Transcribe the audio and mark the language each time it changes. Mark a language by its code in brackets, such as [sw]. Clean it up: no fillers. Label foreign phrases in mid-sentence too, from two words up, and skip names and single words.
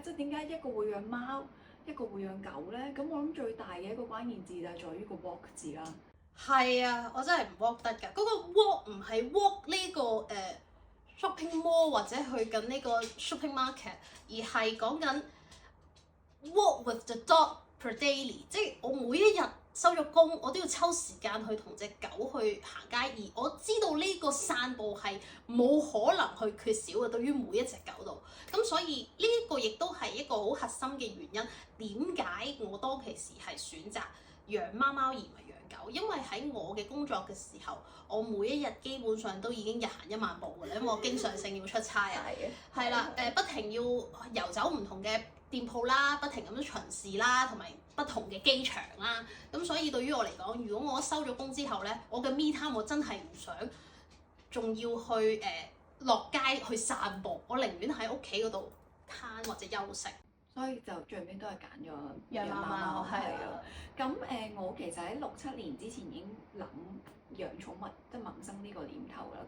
[yue] 即係點解一個會養貓，一個會養狗咧？咁我諗最大嘅一個關鍵字就係在於個 walk 字啦。係啊，我真係唔 walk 得㗎。嗰個 walk 唔係 walk 呢個 [en] shopping mall [yue] 或者去緊呢個 [en] shopping market， [yue] 而係講緊 [en] walk with the dog per daily， [yue] 即係我每一日收咗工，我都要抽時間去同隻狗去行街，而我知道呢個散步係冇可能去缺少嘅，對於每一隻狗度。咁所以呢個亦都係一個好核心嘅原因，點解我當其時係選擇養貓貓而唔係養狗？因為喺我嘅工作嘅時候，我每一日基本上都已經日行1萬步㗎啦，因為我經常性要出差啊，係啦，不停要遊走唔同嘅店鋪啦，不停咁樣巡視啦，同埋不同嘅機場啦。咁所以對於我嚟講，如果我收咗工之後咧，我嘅 [en] me time [yue] 我真係唔想仲要去落街去散步，我寧願喺屋企嗰度攤或者休息。所以就最尾都係揀咗養貓貓，係啊。咁我其實喺6、7年之前已經諗養寵物，即係萌生呢個念頭啦。